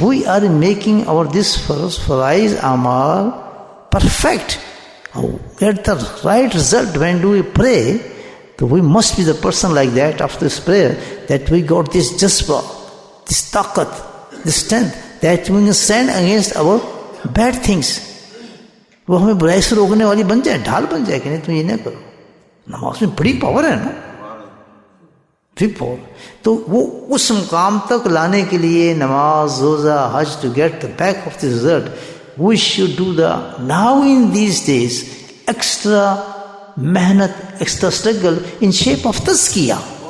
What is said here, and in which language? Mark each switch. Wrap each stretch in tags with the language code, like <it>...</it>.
<en>We are making our this faraiz amal perfect. Get the right result when do we pray. So we must be the person like that after this prayer, that we got this jazba, this taqat, this strength, that we can stand against our bad things.</en> <ur>وہ ہمیں برائی سے روکنے والی بن جائے, ڈھال بن جائے کہ نہیں تم یہ نہ کرو. نماز میں بڑی پاور ہے نا, بگ پاور. تو وہ اس مقام تک لانے کے لیے</ur> <en>نماز, روزہ, حج, to get the back of the result, we should do the now in these days extra محنت, extra struggle in shape of tazkiyah.</en>